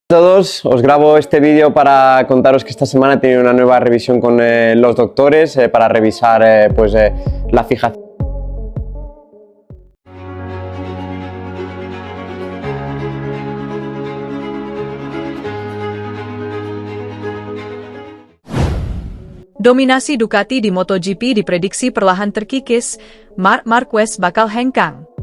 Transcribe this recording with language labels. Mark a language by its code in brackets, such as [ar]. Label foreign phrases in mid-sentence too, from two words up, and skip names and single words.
[es] Hola a todos, os grabo este vídeo para contaros que esta semana he tenido una nueva revisión con los doctores para revisar la fijación. [id] Dominasi Ducati di MotoGP diprediksi perlahan terkikis, Marc Marquez bakal hengkang.